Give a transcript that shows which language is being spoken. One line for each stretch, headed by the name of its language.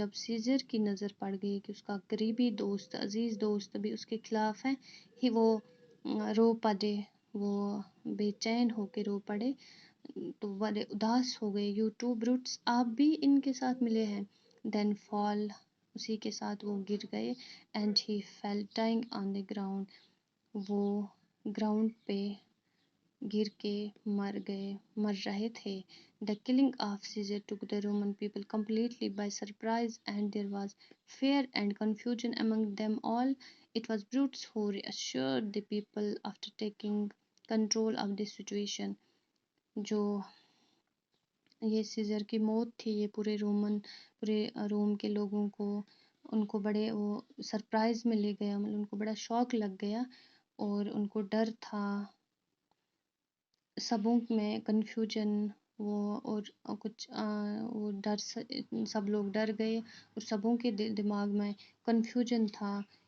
Urdu: جب سیزر کی نظر پڑ گئی کہ اس کا قریبی دوست، عزیز دوست بھی اس کے خلاف ہے، وہ رو پڑے، وہ بے چین ہو کے رو پڑے، تو بڑے اداس ہو گئے.
English: "you too Brutus,
Urdu: آپ بھی ان کے ساتھ ملے ہیں."
English: then fall,
Urdu: اسی کے ساتھ وہ گر گئے.
English: and he fell dying on the ground,
Urdu: وہ گراؤنڈ پہ گر کے مر رہے تھے.
English: The killing of Caesar took the Roman people completely by surprise, and there was fear and confusion among them all. It was Brutus who reassured the people after taking control of the situation.
Urdu: جو یہ scissor کی موت تھی، یہ پورے روم کے لوگوں کو، ان کو بڑے وہ سرپرائز میں لے گیا، ان کو بڑا شوق لگ گیا اور ان کو ڈر تھا، سبوں میں کنفیوژن وہ اور کچھ وہ ڈر، سب لوگ ڈر گئے اور سبوں کے دماغ میں کنفیوژن تھا.